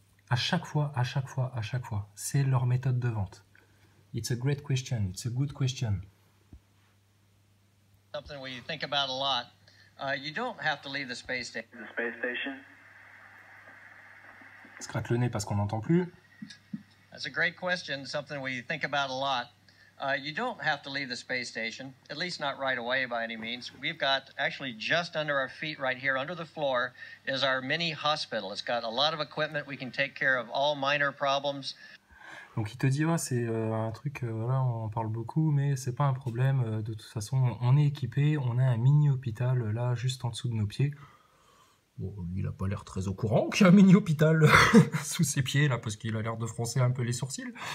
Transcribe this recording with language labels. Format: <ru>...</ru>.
<fr>À chaque fois, c'est leur méthode de vente.</fr> <en>It's a great question, it's a good question. Something we think about a lot. You don't have to leave the space station. The space station?</en> <fr>Se gratte le nez parce qu'on n'entend plus.</fr> <en>That's a great question, something we think about a lot. You don't have to leave the space station, at least not right away by any means. We've got actually just under our feet right here, under the floor, is our mini hospital. It's got a lot of equipment. We can take care of all minor problems.</en> <fr>Donc il te dit, ouais, c'est un truc, voilà, on en parle beaucoup, mais c'est pas un problème. De toute façon, on est équipé, on a un mini hôpital là, juste en dessous de nos pieds. Bon, lui, il a pas l'air très au courant qu'il y a un mini hôpital sous ses pieds, là, parce qu'il a l'air de froncer un peu les sourcils.</fr>